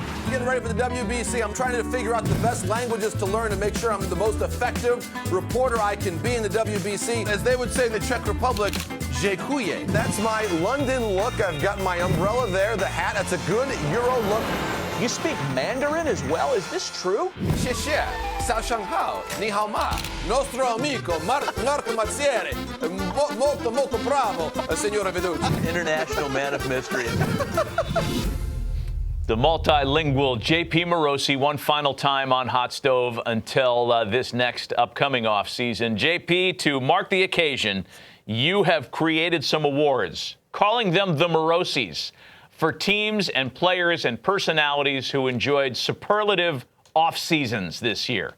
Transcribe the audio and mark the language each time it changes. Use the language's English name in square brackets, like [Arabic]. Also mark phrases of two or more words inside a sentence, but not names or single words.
[English] getting ready for the WBC. I'm trying to figure out the best languages to learn to make sure I'm the most effective reporter I can be in the WBC. As they would say in the Czech Republic, dziękuję. That's my London look. I've got my umbrella there, the hat. That's a good Euro look. You speak Mandarin as well? Is this true? [Chinese] 谢谢. 早上好. 你好吗. [Italian] Nostro amico Marco Mazzieri. Molto bravo, signora Veducci. [English] International man of mystery. The multilingual J.P. Morosi one final time on Hot Stove until this next upcoming offseason. J.P., to mark the occasion, you have created some awards, calling them the Morosis, for teams and players and personalities who enjoyed superlative off-seasons this year.